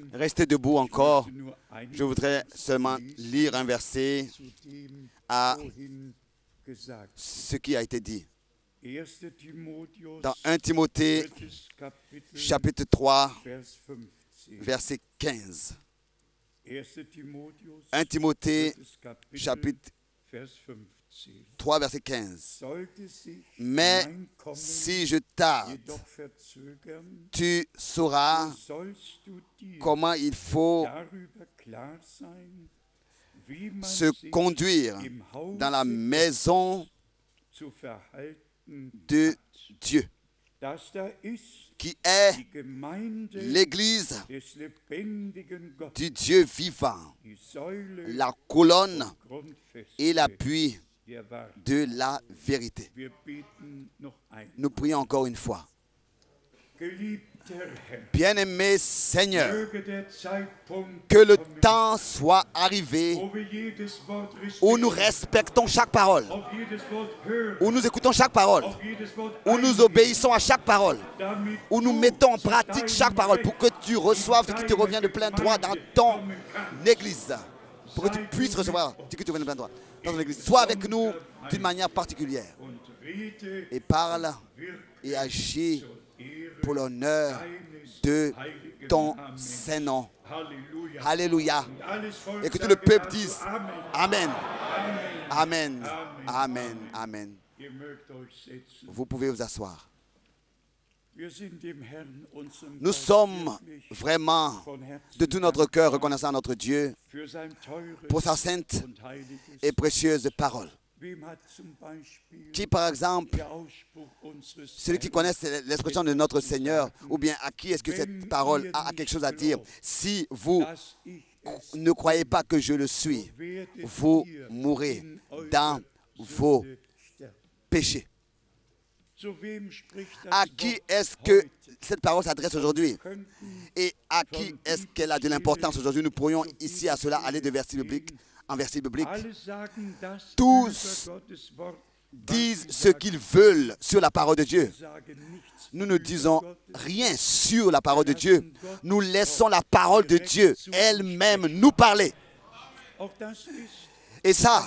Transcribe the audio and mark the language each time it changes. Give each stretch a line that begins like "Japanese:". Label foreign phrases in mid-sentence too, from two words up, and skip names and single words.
French: rester debout encore.
German: Ich möchte nur ein
French: Je voudrais seulement lire un verset
German: zu dem
French: à
German: vorhin gesagt.
French: ce qui a été dit.
German: 1. Timotheus,
French: Dans 1 Timothée,
German: 3. Kapitel,
French: chapitre 3,
German: Vers 15.
French: verset 15.
German: 1. Timotheus,
French: 1 Timothée,
German: 3. Kapitel,
French: chapitre
German: Vers 15.
French: 3, verset 15.
German: Sollte sich
French: Mais
German: mein Kommen
French: si je tarde,
German: jedoch verzögern,
French: tu sauras
German: sollst du dir
French: comment il faut
German: darüber klar sein, wie man
French: se
German: sich
French: conduire
German: im Hause
French: dans la maison
German: zu verhalten
French: de
German: hat.
French: Dieu,
German: Das da ist
French: qui est
German: die Gemeinde
French: l'Église
German: des lebendigen Gottes,
French: du Dieu vivant,
German: die Säule
French: la colonne
German: und Grundfeste
French: et l'appui
German: der Wahrheit.
French: de la vérité.
German: Wir beten noch ein.
French: Nous prions encore une fois.
German: Geliebter Herr,
French: Bien-aimé Seigneur,
German: möge der Zeitpunkt
French: que le
German: kommen,
French: temps soit arrivé
German: wo wir jedes Wort
French: où nous
German: respektieren,
French: respectons chaque parole,
German: auf jedes Wort hören,
French: où nous écoutons chaque parole,
German: auf jedes Wort
French: où nous
German: eingehen,
French: obéissons à chaque parole,
German: damit
French: où nous
German: du
French: mettons en
German: zu
French: pratique
German: deinem
French: chaque parole pour que tu reçoives ce qui te
German: deiner
French: revient de plein droit dans
German: Gemeinde
French: ton
German: kommen kannst.
French: Église, pour que tu puisses recevoir ce qui te revient de plein droit dans ton Église. Sois avec nous d'une manière particulière
German: Und rede,
French: et parle
German: wirke
French: et agis
German: zur Ehre
French: pour l'honneur
German: deines
French: de
German: heiligen
French: ton
German: Namens.
French: Saint-Nom.
German: Halleluja.
French: Alléluia.
German: Und alles Volk
French: Et que tout
German: sage
French: le peuple
German: dazu
French: dise
German: Amen.
French: Amen. Amen. Amen. Amen.
German: Ihr mögt euch setzen.
French: Vous pouvez vous asseoir.
German: Wir sind dem Herrn, unserem
French: Nous
German: Gott,
French: sommes
German: wirklich
French: vraiment
German: von Herzen
French: de tout notre cœur
German: dankbar
French: reconnaissants à notre Dieu
German: für sein teures
French: pour sa sainte
German: und heiliges.
French: et précieuse parole.
German: Wem hat zum Beispiel
French: Qui, par exemple,
German: der Ausspruch unseres
French: celui qui
German: Herrn
French: connaît l'expression de notre Seigneur, ou bien à qui est-ce que cette parole a quelque chose à dire? Si vous
German: dass ich es
French: ne croyez pas que je le suis,
German: werdet
French: vous
German: ihr
French: mourrez
German: in eurer
French: dans vos
German: Sünde sterben.
French: péchés.
German: Zu wem spricht das
French: À qui
German: Wort
French: est-ce que
German: heute?
French: cette parole s'adresse aujourd'hui?
German: Könnten
French: Et à qui est-ce qu'elle a de l'importance aujourd'hui? Nous pourrions ici à cela aller de verset biblique en verset biblique.
German: alle sagen das
French: Tous
German: über Gottes Wort,
French: Disent ce qu'ils veulent sur la parole de Dieu.
German: sagen nichts
French: Nous ne
German: über
French: disons
German: Gottes
French: rien sur la parole de Dieu. Nous laissons la parole de Dieu elle-même nous parler.
German: Auch das ist
French: Et ça,